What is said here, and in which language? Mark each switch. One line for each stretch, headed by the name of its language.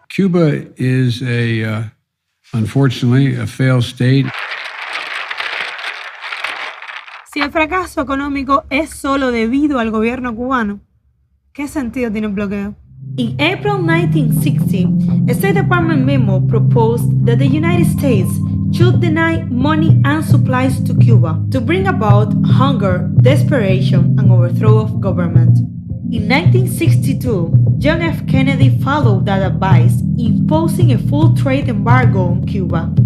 English: Cuba is unfortunately, a failed state.
Spanish: Si el fracaso económico es solo debido al gobierno cubano, ¿qué sentido tiene el bloqueo?
English: In April 1960, a State Department memo proposed that the United States should deny money and supplies to Cuba to bring about hunger, desperation, and overthrow of government. In 1962, John F. Kennedy followed that advice, imposing a full trade embargo on Cuba.